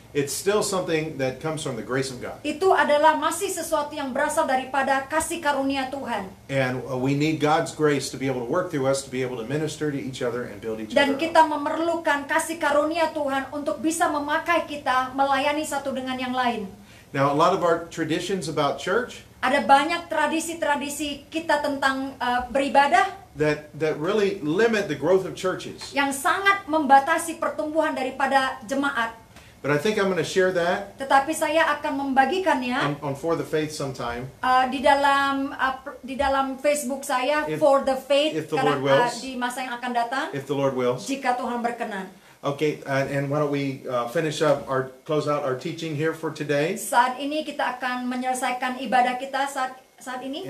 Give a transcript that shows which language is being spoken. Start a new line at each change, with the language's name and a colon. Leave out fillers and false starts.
English: it's still something that comes from the grace of God.
Indonesian: itu adalah masih sesuatu yang berasal daripada kasih karunia Tuhan.
English: And we need God's grace to be able to work through us, to be able to minister to each other and build each
Indonesian: Dan
English: other up.
Indonesian: kita memerlukan kasih karunia Tuhan untuk bisa memakai kita melayani satu dengan yang lain.
English: Now, a lot of our traditions about church
Indonesian: Ada banyak tradisi-tradisi kita tentang beribadah
English: that really limit the growth of churches.
Indonesian: yang sangat membatasi pertumbuhan daripada jemaat.
English: But I think I'm going to share that
Indonesian: Tetapi saya akan membagikannya
English: on For the Faith sometime.
Indonesian: di dalam Facebook saya,
English: If- For the Faith, if the Lord wills.
Indonesian: di masa yang akan datang,
English: If the Lord wills.
Indonesian: jika Tuhan berkenan.
English: Okay, and why don't we close out our teaching here for today?
Indonesian: Saat ini kita akan menyelesaikan ibadah kita saat ini.